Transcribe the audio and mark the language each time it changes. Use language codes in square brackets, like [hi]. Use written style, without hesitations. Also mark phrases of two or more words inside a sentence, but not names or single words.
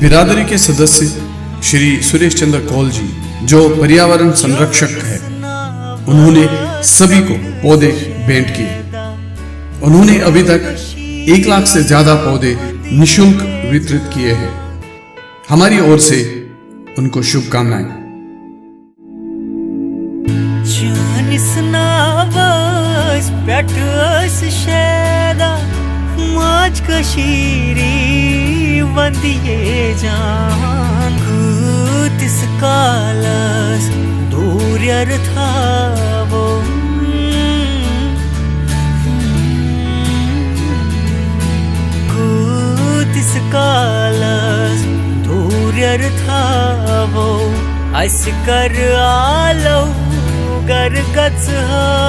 [hi] बिरादरी के सदस्य श्री सुरेश चंद्र कौल जी, जो पर्यावरण संरक्षक है, उन्होंने सभी को पौधे भेंट किए। उन्होंने अभी तक 1 लाख से ज्यादा पौधे निःशुल्क वितरित किए हैं। हमारी ओर से उनको शुभकामनाएं। [ks] जानिस नावस पेटस शेदा, माज कशीरी वंदिये जान। कुतिस कालस दूर्यर थावो, कुतिस कालस दूर्यर थावो, ऐसे कर आलो गरगच हो।